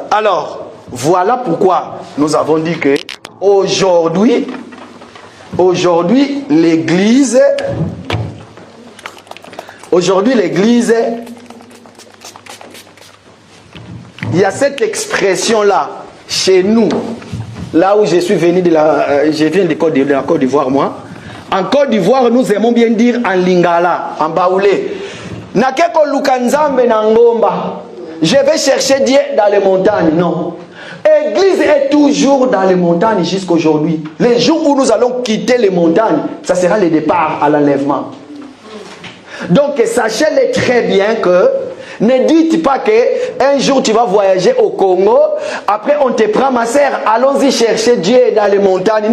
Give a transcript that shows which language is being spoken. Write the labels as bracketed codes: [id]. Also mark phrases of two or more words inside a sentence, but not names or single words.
[fr] Alors, voilà pourquoi nous avons dit que aujourd'hui, l'église, il y a cette expression-là, chez nous, là où je suis venu je viens de la Côte d'Ivoire, moi. En Côte d'Ivoire, nous aimons bien dire en lingala, en baoulé. [ln] Nakeko lukanzambe na ngomba. [fr] Je vais chercher Dieu dans les montagnes. Non. L'église est toujours dans les montagnes jusqu'aujourd'hui. Les jours où nous allons quitter les montagnes, ça sera le départ à l'enlèvement. Donc sachez-le très bien que ne dites pas qu'un jour tu vas voyager au Congo, après on te prend ma sœur, allons-y chercher Dieu dans les montagnes.